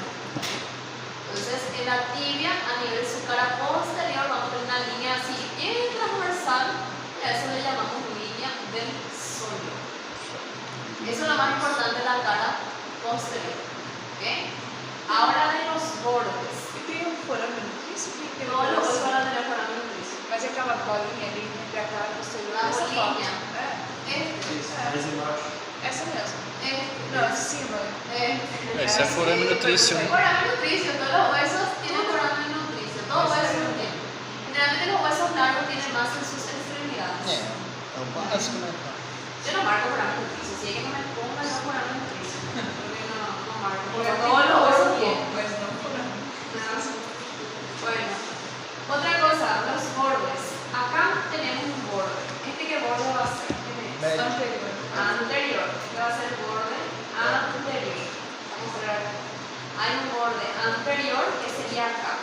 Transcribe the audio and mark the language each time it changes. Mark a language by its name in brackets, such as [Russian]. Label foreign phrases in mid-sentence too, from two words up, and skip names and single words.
[Spanish] Entonces, en la tibia, a nivel de su cara posterior, vamos a tener una línea así bien transversal, y a eso le llamamos línea del sóleo. Eso es lo más importante de la cara posterior. ¿Okay? Ahora de los bordes. [Portuguese] E tem um forame no tríceps? Que [Spanish] Todos los huesos van a tener foramen en tríceps. [Portuguese] Mas é aquela bolinha ali entre a cara posterior. [Spanish] La [Portuguese] Essa bolinha. Mais embaixo. Essa mesmo. Não, de cima. Esse é forame nutrício. [Spanish] Foramen nutricio, todos los huesos tienen foramen nutricio, todos los huesos lo tienen. Generalmente los huesos largos tienen más en sus extremidades. [Portuguese] É o básico, né? [Spanish] Yo no marco foramen nutricio, si hay que me ponga no foramen nutricio. Porque no marco, porque todos los huesos tienen. [Portuguese] Mas não forame. [Spanish] Bueno, otra cosa, los bordes. Acá tenemos un borde. ¿Qué borde va a ser? Medio. Anterior. Anterior. ¿Qué va a ser el borde? Anterior. Vamos a ver. Hay un borde anterior que sería acá.